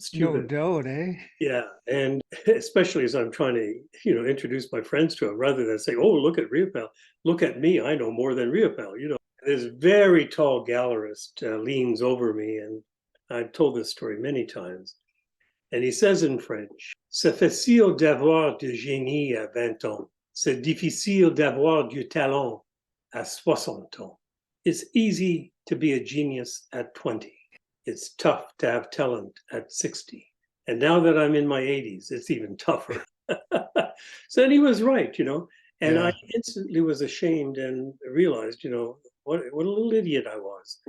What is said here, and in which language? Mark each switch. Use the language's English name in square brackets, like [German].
[English] stupid. doubt, eh? Yeah, and especially as I'm trying to, introduce my friends to him, rather than say, "Oh, look at Riopelle. Look at me. I know more than Riopelle." This very tall gallerist leans over me, and I've told this story many times. And he says in French, [French] "C'est facile d'avoir du génie à 20 ans. C'est difficile d'avoir du talent à 60 ans." [English] It's easy to be a genius at 20. It's tough to have talent at 60. And now that I'm in my 80s, it's even tougher. So, and he was right, and I Yeah. instantly was ashamed and realized, what a little idiot I was.